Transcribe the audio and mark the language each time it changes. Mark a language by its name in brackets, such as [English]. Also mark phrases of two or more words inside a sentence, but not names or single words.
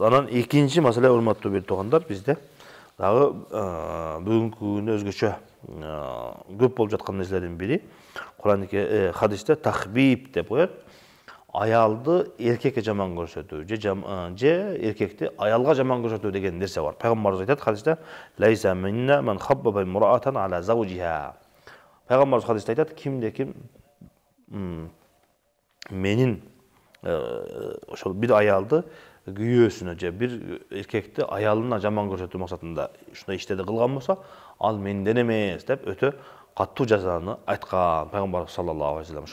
[Kyrgyz] Анан экинчи маселе, урматтуу бир туугандар, бизде дагы бүгүнкү күндө өзгөчө көп болуп жаткан нерселердин бири Кур'ан-ы хадисте тахбиб деп коет. Аялды эркекке жаман көрсөтүү, же эркекти аялга жаман көрсөтүү деген нерсе бар. Пайгамбарыбыз айтат хадисте: [Arabic] "ليس منا من خبب امرأة على زوجها." [Kyrgyz] Пайгамбарыбыз хадисте айтат: кимде ким менин ошол бир аялды күйөөсүнө же бир эркекти аялына жаман көрсөтүү максатында ушундай иштерди кылган болсо, ал менден эмес деп өтө катуу жазаны айткан Пайгамбарыбыз [Arabic] صلى الله عليه وسلم.